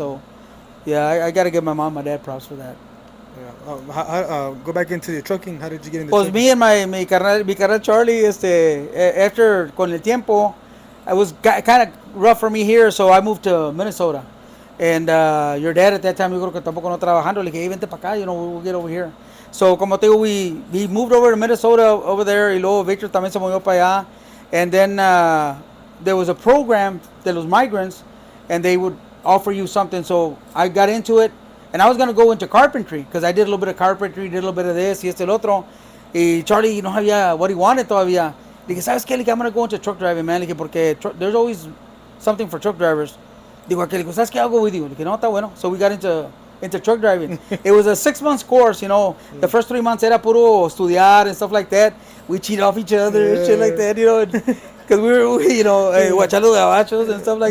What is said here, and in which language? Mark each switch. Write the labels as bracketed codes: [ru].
[en] So, yeah, I got to give my mom and my dad props for that. Yeah. Go back into the trucking. How did you get into [es] Pues [en] trucking? me and [es] mi carnal [en] Charlie, after [es] con el tiempo, [en] it was kind of rough for me here, so I moved to Minnesota. [es] And your dad at that time, yo creo que tampoco no trabajando. Le dije, hey, vente para acá, [en] we'll get over here. [es] So, como te digo, [en] we moved over to Minnesota over there, [es] y luego Victor también se movió para allá. [en] And then there was a program de los migrants, and they would offer you something. So I got into it, and I was going to go into carpentry, because I did a little bit of carpentry, did a little bit of this, [es] y el otro. Y Charlie no sabía [en] what he wanted [es] todavía. Le dije, ¿sabes qué? Le dije, [en] I'm going to go into truck driving, man. [es] Le dije, porque [en] there's always something for truck drivers. [es] Digo, aquel, ¿sabes qué? [en] I'll go with you. [es] Le dije, no, está bueno. [en] So we got into truck driving. It was a 6-month course, The first 3 months [es] era puro estudiar [en] and stuff like that. We cheat off each other and shit like that, Because we were, guachando gabachos and stuff like